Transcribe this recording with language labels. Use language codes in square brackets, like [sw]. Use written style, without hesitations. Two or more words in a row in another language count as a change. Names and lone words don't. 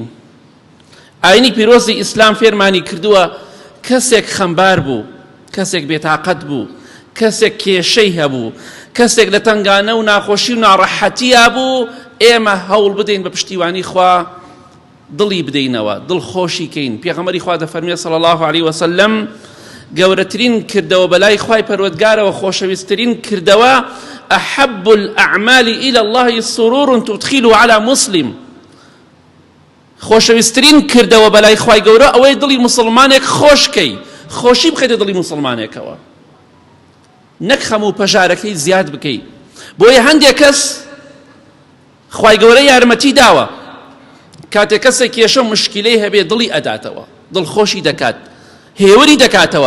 [ckb] ئاینی پیرۆزی ئیسلام فێرمانی کردووە کەسێک خەمبار بوو، کەسێک بێتاقەت بوو، کەسێک کێشەی هەبوو، کەسێک لە تنگانە و ناخۆشی و ناڕەحەتیە بوو، ئێمە هەوڵ بدەین بە پشتیوانی خوا دڵی بدەینەوە، دڵخۆشی کەین. پێغەمبەری خوا دەفەرمێ [ar] صلی الله علیه وسلم [ckb] گەورەترین کردەوە بەلای خوای پەروەردگارەوە خۆشەویستترین کردەوە [ar] أحب الأعمال إلى الله سرور تدخل على مسلم. [ckb] خۆشەویستترین کردەوە بەلای خوای گەورە ئەوەی دڵی مسلمانێک خۆشکەی، خۆشی بخەیتە دڵی مسلمانێکەوە، نەک خەم و پەژارەکەی زیاد بکەی. بۆیە هەندێک کەس خوای گەورە یارمەتی داوە کاتێک کەسێک کێشە مشکلەی هەبێ دڵی ئەداتەوە، دڵخۆشی دەکات، هێوری دەکاتەوە.